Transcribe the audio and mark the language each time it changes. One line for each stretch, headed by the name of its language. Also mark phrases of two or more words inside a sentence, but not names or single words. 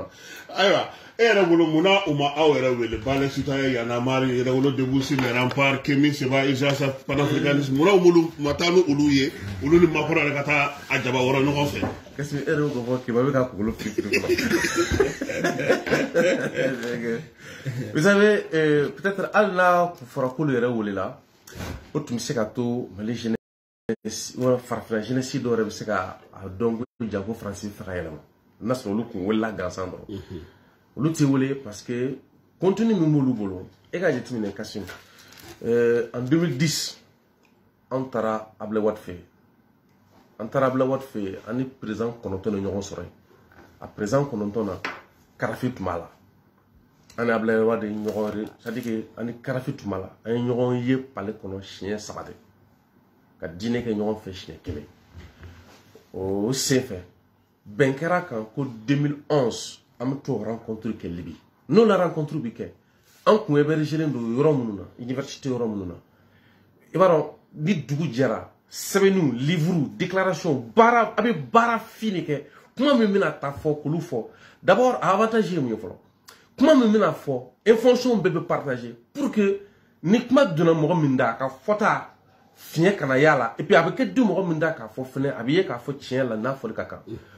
Bambara: ayiwa e yɛrɛ bolo munna u ma aw yɛrɛ wele Balai citoyen Y'en a marre Yɛrɛwolo Debout sur les remparts Kémi Séba Isaka panafricanisme munna olu ma taa ni olu ye olu ni Makɔrɔ yɛrɛ ka taa a jaba wɔrɔ ɲɔgɔn fɛ
French: qu'est-ce que
Bambara: yɛrɛ ko fɔ Kéba bɛ ka kunkolo fili
French: vous savez peut-être
Bambara: hali n'a fɔra k'olu yɛrɛ welela o tun bɛ se ka to Mali jeunesse farafinna jeunesse dɔw yɛrɛ bɛ se ka a dɔn ko janko Faransi fɛ ka yɛlɛma n'a sɔrɔ olu kun welela gansan dɔrɔn olu tɛ wele
French: parce que contenu
Bambara: min b'olu bolo e ka jateminɛ Kasim en 2010 an taara Ablaye Wade fɛ yen ani président kɔnɔntɔn de ɲɔgɔn sɔrɔ yen a président kɔnɔntɔn na Karafi tun b'a la ani Ablaye Wade ɲɔgɔn
French: c'est à dire que
Bambara: ani Karafi tun b'a la an ye ɲɔgɔn ye palais kɔnɔ siɲɛ 3 de ka diinɛ kɛ ɲɔgɔn fɛ siɲɛ 1 o senfɛ bɛn kɛra kan ko 2011 an bɛ t'o rencontre kɛ Libi n'o la rencontre bi kɛ an kun hébergelen don yɔrɔ minnu na université yɔrɔ minnu na i b'a dɔn ni dugu jɛra sɛbɛnniw
French: livre déclaration
Bambara: baara a bɛ baara fin de kɛ kuma min bɛna taa fɔ k'olu fɔ d'abord a avantage ye mun ye fɔlɔ kuma min bɛna fɔ information bɛɛ bɛ
French: partager pour que
Bambara: ni kuma donna mɔgɔ min da a ka fɔta fiɲɛ kana y'a la
French: et puis
Bambara: a bɛ kɛ du mɔgɔ min da k'a fɔ fɛnɛ a bɛ ye k'a fɔ tiɲɛ la n'a fɔli ka kan